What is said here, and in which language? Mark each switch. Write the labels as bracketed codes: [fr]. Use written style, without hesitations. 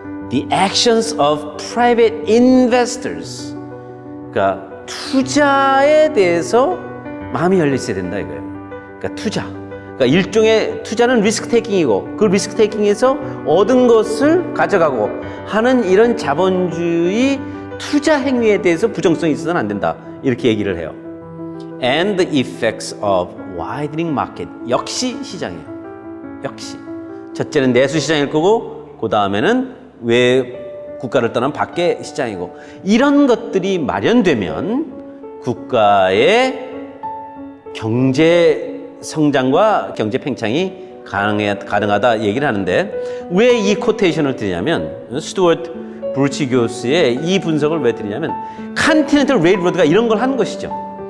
[en] The actions of private investors, [ko] 그러니까 투자에 대해서 마음이 열려 있어야 된다 이거예요. 그러니까 투자, 그러니까 일종의 투자는 리스크 테이킹이고 그 리스크 테이킹에서 얻은 것을 가져가고 하는 이런 자본주의 투자 행위에 대해서 부정성이 있어서는 안 된다, 이렇게 얘기를 해요. [en] And the effects of widening market, [ko] 역시 시장이에요. 역시 첫째는 내수 시장일 거고 그 다음에는 외 국가를 떠난 밖의 시장이고, 이런 것들이 마련되면 국가의 경제 성장과 경제 팽창이 가능하다 얘기를 하는데, 왜 이 코테이션을 드리냐면, 스튜어트 브루치 교수의 이 분석을 왜 드리냐면, 컨티넨탈 레일로드가 이런 걸 한 것이죠.